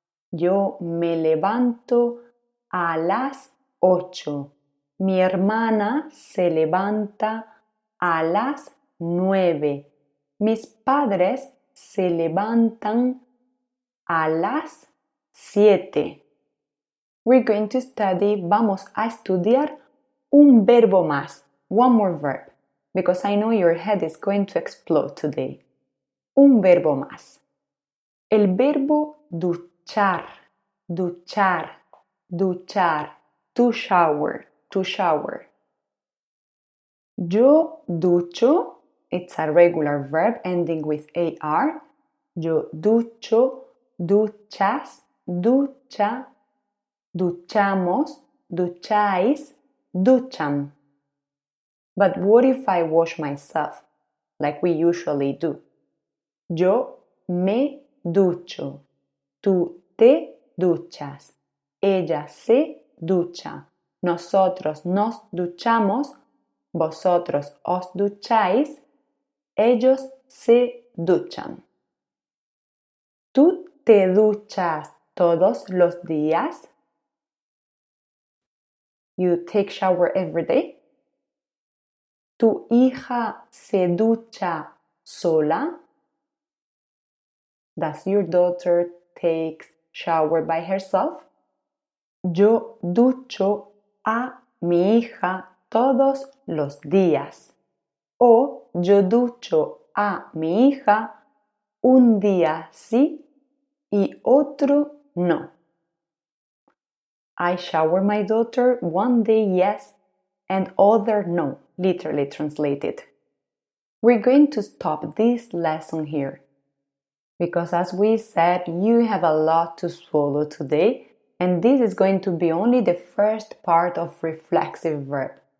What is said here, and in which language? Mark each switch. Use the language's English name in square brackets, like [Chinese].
[Spanish] Yo me levanto a las 8. Mi hermana se levanta a las 9. Mis padres se levantan a las 7. [English] We're going to study, [Spanish] vamos a estudiar un verbo más, [English] one more verb, because I know your head is going to explode today. [Spanish] Un verbo más. El verbo duchar, duchar, duchar, [English] to shower, to shower. [Spanish] Yo ducho, [English] it's a regular verb ending with AR. [Spanish] Yo ducho, duchas, ducha, duchamos, ducháis, duchan. [English] But what if I wash myself, like we usually do? [Spanish] Yo me ducho. Tú te duchas. Ella se ducha. Nosotros nos duchamos. Vosotros os ducháis. Ellos se duchan. ¿Tú te duchas todos los días? [English] You take shower every day? [Spanish] ¿Tu hija se ducha sola? [English] Does your daughter take shower by herself? [Spanish] Yo ducho a mi hija todos los días. O yo ducho a mi hija un día sí y otro no. [English] I shower my daughter one day yes and other no, literally translated. We're going to stop this lesson here because as we said, you have a lot to swallow today and this is going to be only the first part of reflexive verb.